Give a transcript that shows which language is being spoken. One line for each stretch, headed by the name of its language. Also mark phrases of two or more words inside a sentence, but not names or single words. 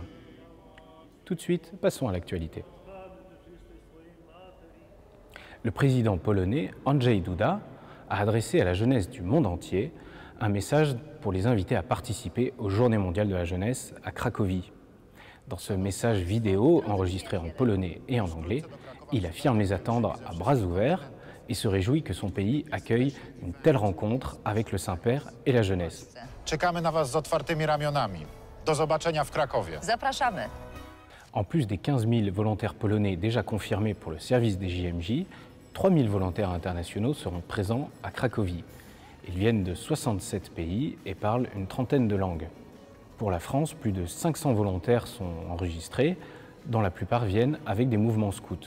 French: Tout de suite, passons à l'actualité. Le président polonais Andrzej Duda a adressé à la jeunesse du monde entier un message pour les inviter à participer aux Journées mondiales de la jeunesse à Cracovie. Dans ce message vidéo enregistré en polonais et en anglais, il affirme les attendre à bras ouverts et se réjouit que son pays accueille une telle rencontre avec le Saint-Père et la jeunesse.
Polish: Czekamy na was z otwartymi ramionami. Do zobaczenia w Krakowie. Zapraszamy.
French: En plus des 15 000 volontaires polonais déjà confirmés pour le service des JMJ, 3 000 volontaires internationaux seront présents à Cracovie. Ils viennent de 67 pays et parlent une trentaine de langues. Pour la France, plus de 500 volontaires sont enregistrés, dont la plupart viennent avec des mouvements scouts.